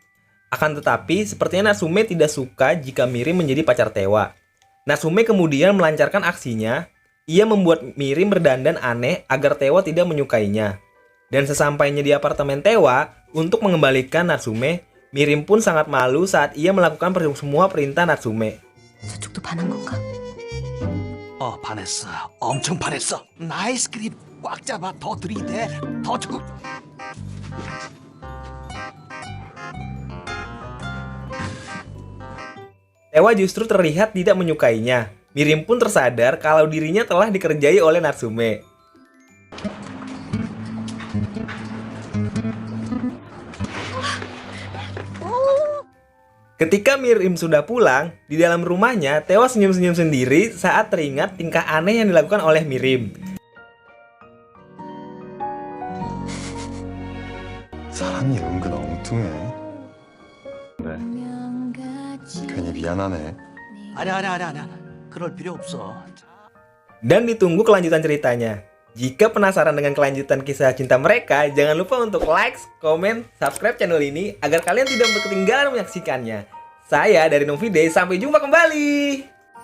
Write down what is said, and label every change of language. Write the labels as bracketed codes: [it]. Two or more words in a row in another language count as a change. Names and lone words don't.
[id] Akan tetapi, sepertinya Natsume tidak suka jika Mirim menjadi pacar Tewa. Natsume kemudian melancarkan aksinya. ia membuat Mirim berdandan aneh agar Tewa tidak menyukainya. Dan sesampainya di apartemen Tewa, untuk mengembalikan Natsume, Mirim pun sangat malu saat ia melakukan semua perintah Natsume. [ko] 저쪽도 반한 건가? 반했어. 엄청 반했어. [en] nice grip. [ko] 꽉 잡아. 더 들이대. 더 적극. [id] Tewa justru terlihat tidak menyukainya. Mirim pun tersadar kalau dirinya telah dikerjai oleh Natsume. Ketika Mirim sudah pulang, di dalam rumahnya Tewa senyum-senyum sendiri saat teringat tingkah aneh yang dilakukan oleh Mirim. [ko] 사람이 은근 엉뚱해. 그래. 괜히 미안하네. 아니야. 그럴 필요 없어. [id] Dan ditunggu kelanjutan ceritanya. Jika penasaran dengan kelanjutan kisah cinta mereka, jangan lupa untuk like, komen, subscribe channel ini agar kalian tidak ketinggalan menyaksikannya. Saya dari Novide, sampai jumpa kembali.